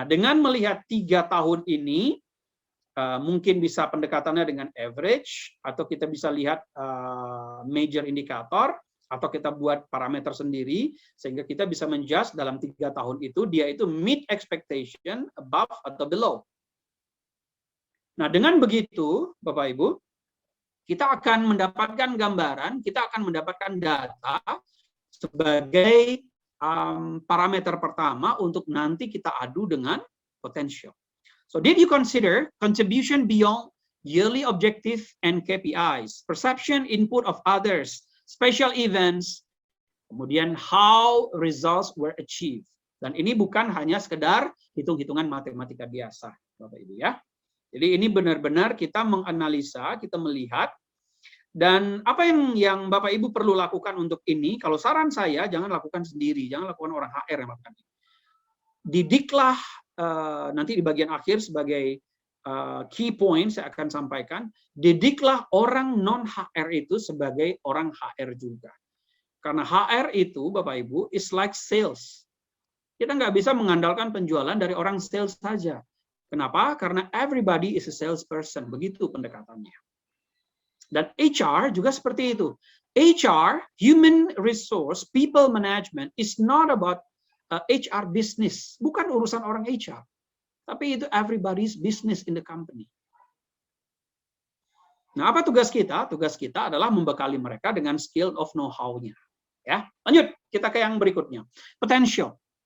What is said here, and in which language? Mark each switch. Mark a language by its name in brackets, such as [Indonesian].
[Indonesian] Nah, dengan melihat 3 tahun ini, mungkin bisa pendekatannya dengan average, atau kita bisa lihat major indikator, atau kita buat parameter sendiri, sehingga kita bisa menjudge dalam 3 tahun itu, dia itu meet expectation, above atau below. Nah, dengan begitu, Bapak Ibu, kita akan mendapatkan gambaran, kita akan mendapatkan data sebagai parameter pertama untuk nanti kita adu dengan potential. [English] So, did you consider contribution beyond yearly objective and KPIs, perception input of others, special events, kemudian how results were achieved. [Indonesian] Dan ini bukan hanya sekedar hitung-hitungan matematika biasa, Bapak Ibu ya. Jadi ini benar-benar kita menganalisa, kita melihat, dan apa yang Bapak Ibu perlu lakukan untuk ini, kalau saran saya, jangan lakukan sendiri, jangan lakukan orang HR yang lakukan ini. Didiklah, nanti di bagian akhir sebagai key point saya akan sampaikan, didiklah orang non-HR itu sebagai orang HR juga. Karena HR itu, Bapak Ibu, [English] is like sales. [Indonesian] Kita nggak bisa mengandalkan penjualan dari orang sales saja. Kenapa? Karena [English] everybody is a salesperson. [Indonesian] Begitu pendekatannya. Dan HR juga seperti itu. [English] HR, human resource, people management, is not about HR business. [Indonesian] Bukan urusan orang HR. Tapi itu [English] everybody's business in the company. [Indonesian] Nah, apa tugas kita? Tugas kita adalah membekali mereka dengan skill of know-how-nya. Ya, lanjut. Kita ke yang berikutnya. Potential.